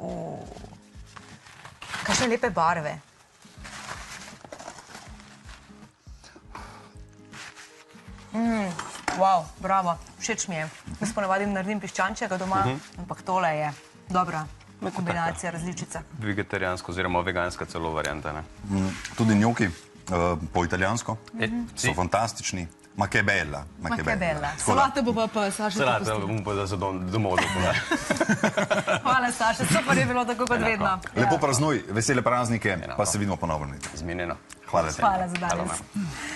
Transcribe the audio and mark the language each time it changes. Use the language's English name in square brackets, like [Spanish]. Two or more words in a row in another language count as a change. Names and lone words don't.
[Slovenian] Kakšne lepe barve. Wow, bravo, všeč mi je. Jaz ponavadi naredim piščančjega doma, ampak tole je dobra kombinacija, različica. Vegetarijansko oziroma veganska celo varianta. Ne? Tudi njoki po italijansko so Si? fantastični. [Italian] Ma che bella. Ma che bella. [Slovenian] Tako da- Salato bo pa Saša Salata popustil. bom pa za domov dopolnil. Hvala, Saša, super je bilo tako kot vedno. Lepo praznuj, vesele praznike, pa se vidimo ponovno. Zmenjeno. Hvala. Hvala za Hvala danes. vam.